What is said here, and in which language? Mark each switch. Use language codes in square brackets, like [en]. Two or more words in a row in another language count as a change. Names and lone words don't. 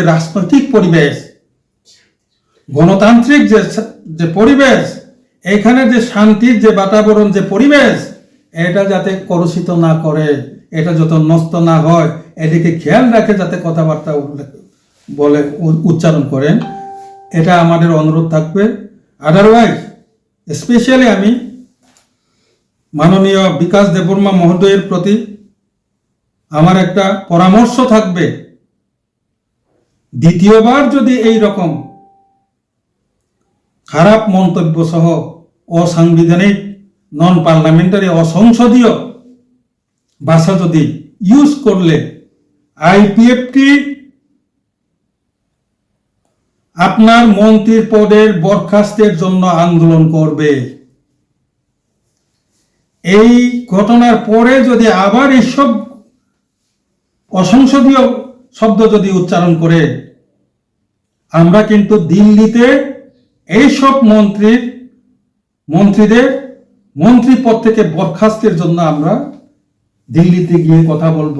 [bn] রাজনৈতিক পরিবেশ গণতান্ত্রিক যে পরিবেশ এখানে যে শান্তির যে বাতাবরণ যে পরিবেশ এটা যাতে কলুষিত না করে এটা যত নষ্ট না হয় এদিকে খেয়াল রাখে যাতে কথাবার্তা বলে উচ্চারণ করেন এটা আমাদের অনুরোধ থাকবে [en] otherwise specially [bn] আমি মাননীয় বিকাশ দেববর্মা মহোদয়ের প্রতি আমার এক পরামর্শ থাকবে দ্বিতীয়বার যদি এই রকম খারাপ মন্তব্য সহ অসাংবিধানিক [en] non parliamentary [bn] অসংসদীয় ভাষা যদি ইউজ করলে আইপিএফটি আপনার মন্ত্রীর পদের বরখাস্তের জন্য আন্দোলন করবে এই ঘটনার পরে যদি আবার এইসব অসংসদীয় শব্দ যদি উচ্চারণ করে, আমরা কিন্তু দিল্লিতে এইসব মন্ত্রীদের মন্ত্রী পদ থেকে বরখাস্তের জন্য আমরা দিল্লিতে গিয়ে কথা বলবো।